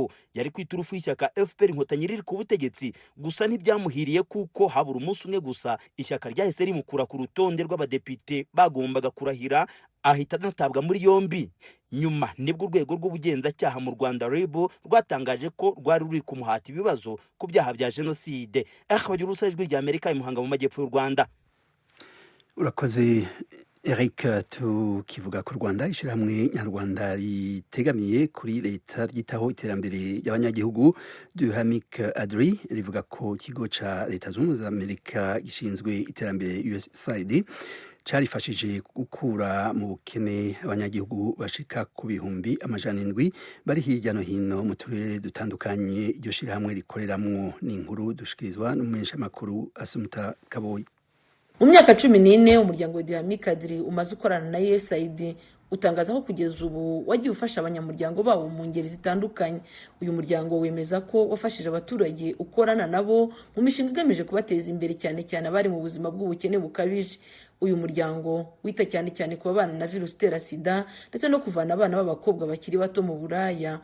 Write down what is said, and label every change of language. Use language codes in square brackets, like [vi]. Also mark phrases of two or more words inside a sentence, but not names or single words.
[rw] Yari kwiturufu y'ishyaka FPR Inkotanyi riri ku butegetsi, gusa ntibyamuhiriye kuko habura umunsi umwe gusa ishyaka ryahise rimukura ku rutonde rw'abadepite bagombaga kurahira, ahita anatabwa muri yombi. Nyuma nibwo urwego rw'ubugenzacyaha mu Rwanda RIB rwatangaje ko rwari ruri kumuhata ibibazo ku byaha bya jenoside. Bagira Ijwi rya Amerika imuhanga mu majyepfo y'u Rwanda. Urakoze Eric. [rn] Tukivuga ku Rwanda, ishyirahamwe nyarwanda ritegamiye kuri leta ryitaho iterambere y'abanyagihugu Duhamik Adri rivuga ko ikigo ca leta zunze ubumwe za Amerika gishinzwe iterambere USAID carifashije gukura mu bukene abanyagihugu bashika ku 700,000 bari hirya no hino mu turere dutandukanye iryo shirahamwe rikoreramwo. N'inkuru dushikirizwa n'umumenyeshamakuru Asumta Kaboyi. [rw] Mu myaka 14 umuryango wa Duhamik Adri umaze ukorana na USAID utangaza ko kugeza ubu wagiye ufasha abanyamuryango babo mu ngeri zitandukanye. Uyu muryango wemeza ko wafashije abaturage ukorana nabo mu mishinga igamije kubateza imbere, cyane cyane abari mu buzima bw'ubukene bukabije. Uyu muryango wita cyane cyane ku babana na virusi itera sida ndetse no kuvana abana b'abakobwa bakiri bato mu buraya.